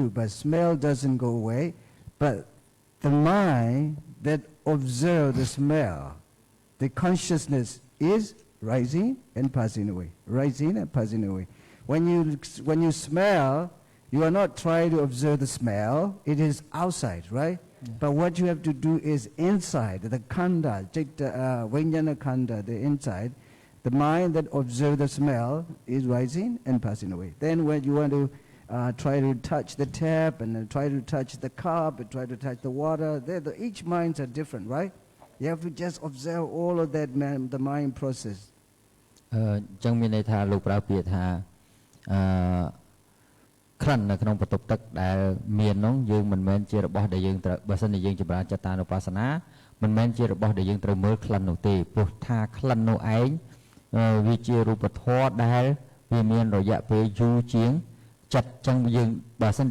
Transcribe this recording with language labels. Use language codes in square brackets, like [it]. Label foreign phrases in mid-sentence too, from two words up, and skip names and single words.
[en] But smell doesn't go away. But the mind that observe the smell, the consciousness is rising and passing away. Rising and passing away. When you smell. You are not trying to observe the smell. It is outside, right? Yeah. But what you have to do is inside, the khanda, [pi] vijnana khanda, [en] the inside, the mind that observes the smell is rising and passing away. Then when you want to try to touch the tap and try to touch the cup and try to touch the water, each minds are different, right? You have to just observe all of that, the mind process. [km] ចឹងមានន័យថាលោកប្រើពាក្យថាក្លិននៅក្នុងបន្ទប់ទឹកដែលមាននោះយើងមិនមែនជារបស់ដែលយើងត្រូវបើសិនជាយើងចម្រើនចតានុបស្សនាមិនមែនជារបស់ដែលយើងត្រូវ មើលក្លិននោះទេព្រោះថាក្លិននោះឯងវាជារូបធម៌ដែលវាមានរយៈពេលយូរជាងចិត្តចឹងយើងបើសិន